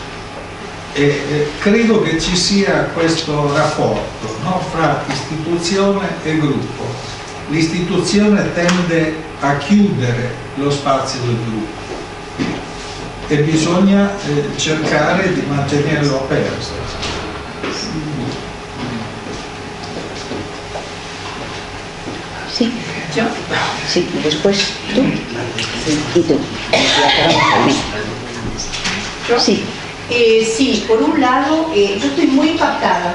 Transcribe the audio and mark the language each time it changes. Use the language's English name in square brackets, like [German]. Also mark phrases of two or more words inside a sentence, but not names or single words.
[Italian] Credo che ci sia questo rapporto, no, fra istituzione e gruppo. L'istituzione tende a chiudere lo spazio del gruppo e bisogna cercare di mantenerlo aperto. [Spanish] Sí, yo. Sí, y después tú. Sí. Y tú. ¿Yo? Sí. Sí, por un lado, yo estoy muy impactada.